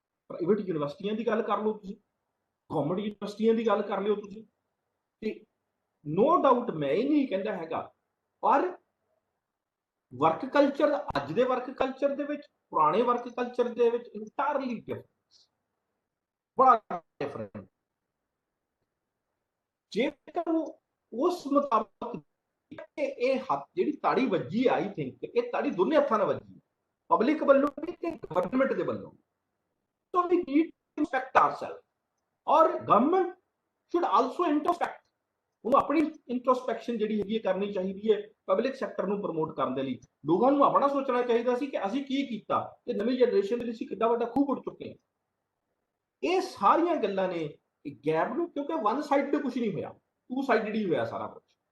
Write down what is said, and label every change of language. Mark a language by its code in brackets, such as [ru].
[pa] Private ਯੂਨੀਵਰਸਿਟੀਆਂ ਦੀ ਗੱਲ ਕਰ ਲਓ ਤੁਸੀਂ, ਗਵਰਨਮੈਂਟ ਯੂਨੀਵਰਸਿਟੀਆਂ ਦੀ ਗੱਲ ਕਰ ਲਿਓ ਤੁਸੀਂ, ਤੇ ਨੋ ਡਾਊਟ ਮੈਂ ਇਹ ਨਹੀਂ ਕਹਿੰਦਾ ਹੈਗਾ, ਪਰ ਵਰਕ ਕਲਚਰ ਅੱਜ ਦੇ ਵਰਕ ਕਲਚਰ ਦੇ ਵਿੱਚ ਪੁਰਾਣੇ ਵਰਕ ਕਲਚਰ ਦੇ ਵਿੱਚ ਇੰਟਾਇਰਲੀ ਡਿਫਰੈਂਸ, ਬੜਾ ਡਿਫਰੈਂਟ। ਜੇਕਰ ਉਸ ਮੁਤਾਬਕ ਇਹ ਹੱਥ ਜਿਹੜੀ ਤਾੜੀ ਵੱਜੀ, ਆਈ ਥਿੰਕ ਇਹ ਤਾੜੀ ਦੋਨੇ ਹੱਥਾਂ ਨਾਲ ਵੱਜੀ, ਪਬਲਿਕ ਵੱਲੋਂ ਵੀ ਤੇ ਗਵਰਨਮੈਂਟ ਦੇ ਵੱਲੋਂ। [en] So we need to inspect ourselves, or government should also introspect [pa] ਉਹਨੂੰ ਆਪਣੀ ਇੰਟਰੋਸਪੈਕਸ਼ਨ ਜਿਹੜੀ ਹੈਗੀ ਕਰਨੀ ਚਾਹੀਦੀ ਹੈ ਪਬਲਿਕ ਸੈਕਟਰ ਨੂੰ ਪ੍ਰਮੋਟ ਕਰਨ ਦੇ ਲਈ। ਲੋਕਾਂ ਨੂੰ ਆਪਣਾ ਸੋਚਣਾ ਚਾਹੀਦਾ ਸੀ ਕਿ ਅਸੀਂ ਕੀ ਕੀਤਾ ਤੇ ਨਵੀਂ ਜਨਰੇਸ਼ਨ ਦੇ ਲਈ ਅਸੀਂ ਕਿੱਦਾਂ ਵੱਡਾ ਖੂਹ ਪੁੱਟ ਚੁੱਕੇ ਹਾਂ। ਇਹ ਸਾਰੀਆਂ ਗੱਲਾਂ ਨੇ ਗੈਪ ਨੂੰ, ਕਿਉਂਕਿ ਵਨ ਸਾਈਡ ਤੇ ਕੁਝ ਨਹੀਂ ਹੋਇਆ, ਟੂ ਸਾਈਡਡ ਹੀ ਹੋਇਆ ਸਾਰਾ ਕੁਝ।